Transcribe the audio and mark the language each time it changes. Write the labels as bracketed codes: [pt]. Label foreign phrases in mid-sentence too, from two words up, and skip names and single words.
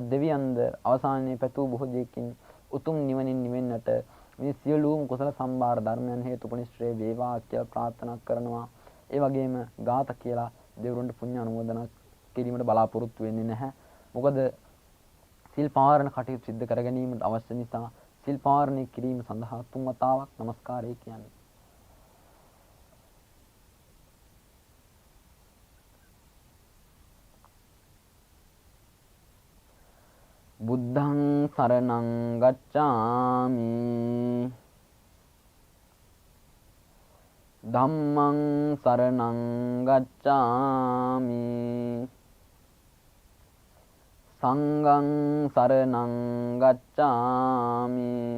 [si] දෙවියන්ද අවසානයේ පැතූ බොහෝදයකින් උතුම් නිවනින් නිවෙන්නට මේ සියලුම කුසල සම්භාර ධර්මයන් හේතුපනිශ්‍රේ වේවා කියලා ප්‍රාර්ථනා කරනවා. ඒ වගේම ගාත කියලා දෙවිවරුන්ට පුණ්‍ය අනුමෝදනා කිරීමට බලාපොරොත්තු වෙන්නේ නැහැ. මොකද සිල් පාරණ කටයුතු සිද්ධ කර ගැනීමට අවශ්‍ය නිසා සිල් පාරණය කිරීම සඳහා 3 වතාවක් নমස්කාරය කියන්නේ. [pi] බුද්ධං සරණං ගච්ඡාමි ධම්මං සරණං ගච්ඡාමි සංඝං සරණං ගච්ඡාමි